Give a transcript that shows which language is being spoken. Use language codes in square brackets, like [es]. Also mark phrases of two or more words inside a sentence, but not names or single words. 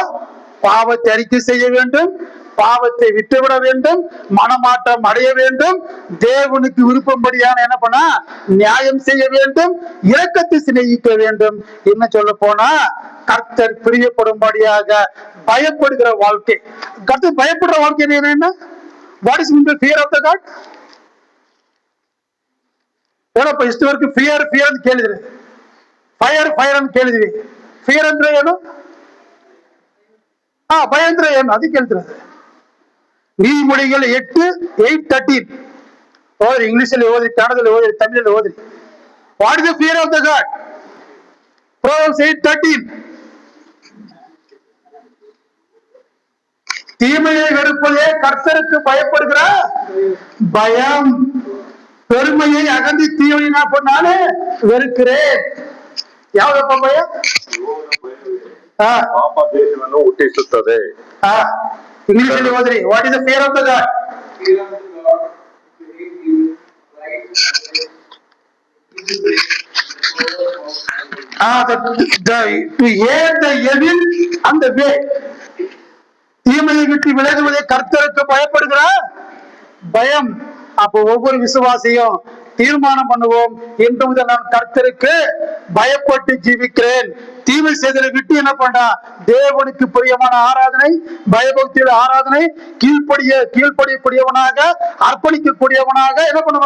[ta] பாவத்தை அறிக்கை செய்ய வேண்டும், பாவத்தை விட்டுவிட வேண்டும், மனமாற்றம் அடைய வேண்டும், தேவனுக்கு விருப்பம்படியான என்ன பண்ண? நியாயம் செய்ய வேண்டும், இரக்கத்தை சிநேகிக்க வேண்டும். என்ன சொல்ல போனா, கர்த்தர் பிரியப்படும்படியாக பயப்படுகிற வாழ்க்கை. கர்த்தர் பயப்படுற வாழ்க்கை என்ன? [en] What is mean by fear of the God? [kn] ಏನಪ್ಪ ಇಷ್ಟವರೆಗೂ ಫಿಯರ್ ಅಂತ ಕೇಳಿದ್ರಿ, ಫೈರ್ ಅಂತ ಕೇಳಿದ್ವಿ. ಫಿಯರ್ ಅಂದ್ರೆ ಏನು? ಭಯ ಅಂದ್ರೆ ಏನು? ಅದಕ್ಕೆ ಹೇಳ್ತಿರೋದು. [ta] நீதிமொழிகள் 8:13 ஓದ್ರಿ, [kn] ಇಂಗ್ಲಿಷಲ್ಲಿ ಓದ್ರಿ, ಕನ್ನಡದಲ್ಲಿ ಓದ್ರಿ, ತಮಿಳಲ್ಲಿ ಓದ್ರಿ. [en] What is the fear of the God? [ta] Proverbs 8:13 தீமையை வெறுப்பதே கர்த்தருக்கு பயப்படுகிற பயம். பெருமையை அகந்தி தீமையை நான் பண்ணாலே வெறுக்கிறேன். [kn] ಯಾವ್ದಪ್ಪ ಭಯ? ಪಾಪ ದೇಶವನ್ನು ಹುಟ್ಟಿಸುತ್ತದೆ. ಇಂಗ್ಲಿಷಲ್ಲಿ ಓದ್ರಿ, [en] What is the fear of the God? to hate the evil and the way. [ta] தீமையை விட்டு விலகுவதை கர்த்தருக்கு பயப்படுகிற பயம். அப்போ ஒவ்வொரு விசுவாசியும் தீர்மானம் பண்ணுவோம், இன்று முதல் நான் கர்த்தருக்கு பயப்பட்டு ஜீவிக்கிறேன். தீமை செய்தலை விட்டு என்ன பண்ணா? தேவனுக்கு பிரியமான ஆராதனை, பயபக்தியோட ஆராதனை, கீழ்ப்படியக்கூடியவனாக, அர்ப்பணிக்கக்கூடியவனாக என்ன பண்ணுவேன்?